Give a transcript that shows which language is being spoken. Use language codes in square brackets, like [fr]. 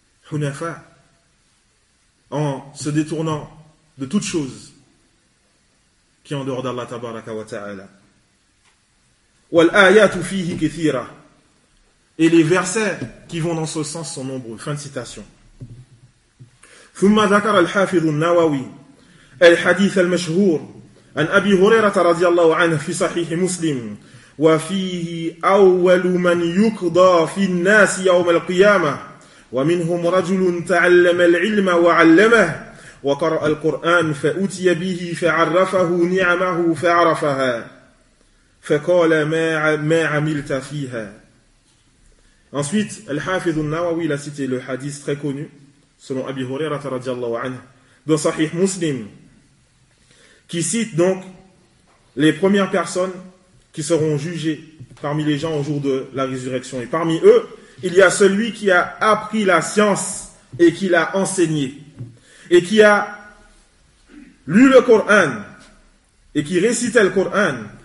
[fr] Hunafa, en se détournant de toute chose qui est en dehors d'Allah tabaraka wa ta'ala. [ar] Wal ayatu fihi kathira. [fr] Et les versets qui vont dans ce sens sont nombreux. Fin de citation. [ar] Thumma dhakara al-hafidh an-nawawi al-hadith al-mashhur عن أبي هريرة رضي الله عنه في صحيح مسلم وفيه أول من يقضى في الناس يوم القيامة ومنهم رجل تعلم العلم وعلمه وقرأ القرآن فأتي به فعرفه نعمه فعرفها فقال ما عملت فيها. [fr] Ensuite, الحافظ النووي l'a cité le hadith très connu selon أبي هريرة [ar] رضي الله عنه [fr] dans صحيح مسلم, qui cite donc les premières personnes qui seront jugées parmi les gens au jour de la résurrection. Et parmi eux, il y a celui qui a appris la science et qui l'a enseignée, et qui a lu le Coran et qui récitait le Coran.